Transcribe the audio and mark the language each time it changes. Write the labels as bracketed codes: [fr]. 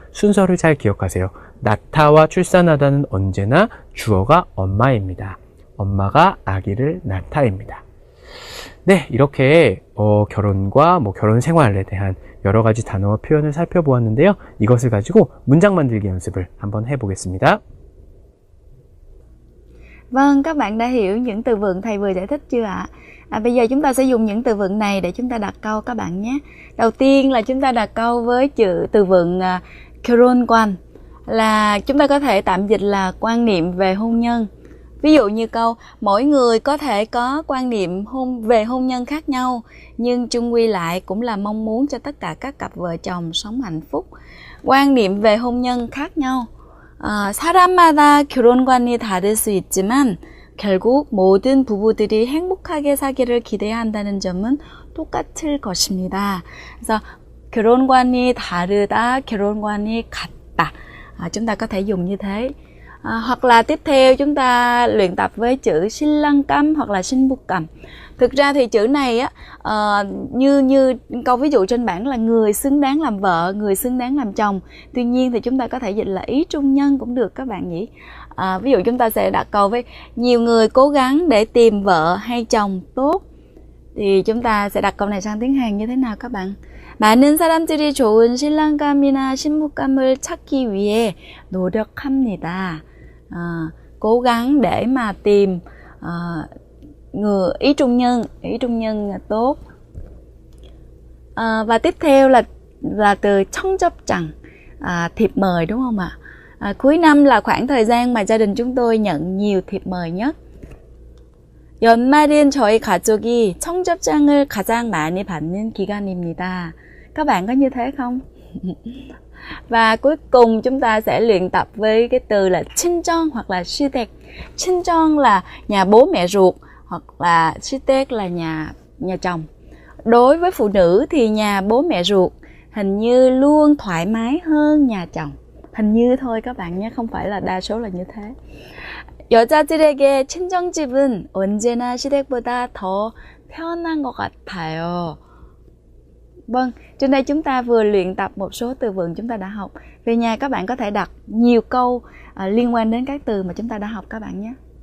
[ko] 순서를 잘 기억하세요. 낳다와 출산하다는 언제나 주어가 엄마입니다. 엄마가 아기를 낳다입니다. 네, 이렇게 결혼과 결혼 생활에 대한 여러 가지 단어와 표현을 살펴보았는데요. 이것을 가지고 문장 만들기 연습을 한번 해보겠습니다. [vi] Vâng, các bạn đã hiểu những từ vựng thầy vừa giải thích chưa ạ? Bây giờ chúng ta sẽ dùng những từ vựng này để chúng ta đặt câu các bạn nhé. Đầu tiên là chúng ta đặt câu với từ vựng 결혼관, là chúng ta có thể tạm dịch là quan niệm về hôn nhân. Ví dụ như câu mỗi người có thể có quan niệm về hôn nhân khác nhau, nhưng chung quy lại cũng là mong muốn cho tất cả các cặp vợ chồng sống hạnh phúc. quan niệm về hôn nhân khác nhau. [ko] 사람마다 결혼관이 다를 수 있지만 결국 모든 부부들이 행복하게 사기를 기대해야 한다는 점은 똑같을 것입니다. 그래서 결혼관이 다르다, 결혼관이 같다. [vi] Chúng ta có thể dùng như thế. Hoặc là tiếp theo chúng ta luyện tập với chữ 신랑감 hoặc là 신부감. Thực ra thì chữ này á, như câu ví dụ trên bảng là người xứng đáng làm vợ, người xứng đáng làm chồng. Tuy nhiên thì chúng ta có thể dịch là ý trung nhân cũng được các bạn nhỉ. Ví dụ chúng ta sẽ đặt câu với nhiều người cố gắng để tìm vợ hay chồng tốt. Thì chúng ta sẽ đặt câu này sang tiếng Hàn như thế nào các bạn? [ko] 많은 사람들이 좋은 신랑감이나 신부감을 찾기 위해 노력합니다. [vi] Cố gắng để mà tìm người ý trung nhân tốt. Và tiếp theo là từ 청접장, thiệp mời đúng không ạ? Cuối năm là khoảng thời gian mà gia đình chúng tôi nhận nhiều thiệp mời nhất. [ko] 연말인 저희 가족이 청접장을 가장 많이 받는 기간입니다. [vi] Các bạn có như thế không? Và cuối cùng chúng ta sẽ luyện tập với cái từ là 친정 hoặc là 시댁. 친정 là nhà bố mẹ ruột hoặc là 시댁 là nhà chồng. Đối với phụ nữ thì nhà bố mẹ ruột hình như luôn thoải mái hơn nhà chồng. Hình như thôi các bạn nhé, không phải là đa số là như thế. [ko] 여자들에게 친정집은 언제나 시댁보다 더 편한 것 같아요. [vi] Vâng, trên đây chúng ta vừa luyện tập một số từ vựng chúng ta đã học. Về nhà các bạn có thể đặt nhiều câu liên quan đến các từ mà chúng ta đã học các bạn nhé.